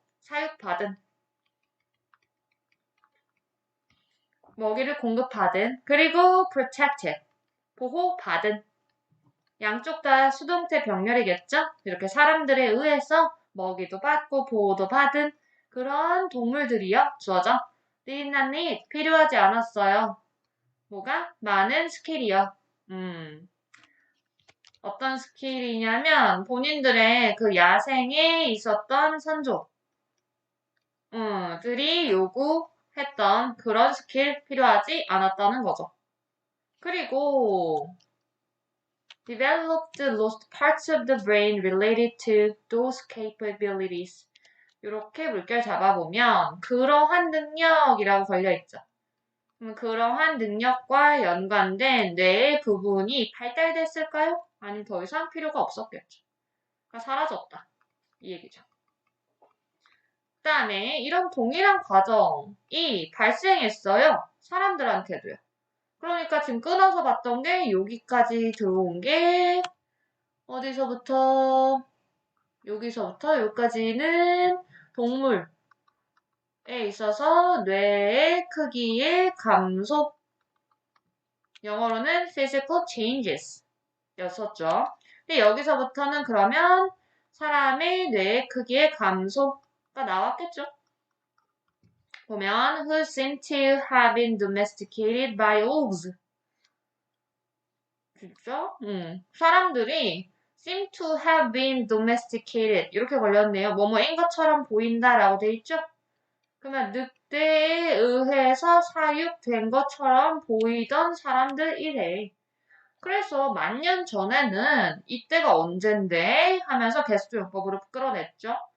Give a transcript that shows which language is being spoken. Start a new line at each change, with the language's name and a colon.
Korean: 사육받은 먹이를 공급받은 그리고 protected 보호받은 양쪽 다 수동태 병렬이겠죠? 이렇게 사람들에 의해서 먹이도 받고 보호도 받은 그런 동물들이요. 주어져.
English: did not need
Korean: 필요하지 않았어요. 뭐가? 많은 스킬이요. 어떤 스킬이냐면 본인들의 그 야생에 있었던 선조들이 요구했던 그런 스킬 필요하지 않았다는 거죠.
English: 그리고 developed lost parts of the brain related to those capabilities.
Korean: 이렇게 물결 잡아보면 그러한 능력이라고 걸려있죠. 그러한 능력과 연관된 뇌의 부분이 발달됐을까요? 아니면 더 이상 필요가 없었겠죠. 그러니까 사라졌다. 이 얘기죠. 그 다음에 이런 동일한 과정이 발생했어요. 사람들한테도요. 그러니까 지금 끊어서 봤던 게 여기까지 들어온 게 어디서부터 여기서부터 여기까지는 동물에 있어서 뇌의 크기의 감소 영어로는
English: physical changes
Korean: 였었죠. 근데 여기서부터는 그러면 사람의 뇌의 크기의 감소가 나왔겠죠.
English: 보면 who seem to have been domesticated by wolves.
Korean: 진짜? 사람들이
English: seem to have been domesticated
Korean: 이렇게 걸렸네요. 뭐뭐인 것처럼 보인다라고 돼 있죠? 그러면 늑대에 의해서 사육된 것처럼 보이던 사람들이래. 그래서 10,000년 전에는 이때가 언젠데 하면서 개수용법으로 끌어냈죠.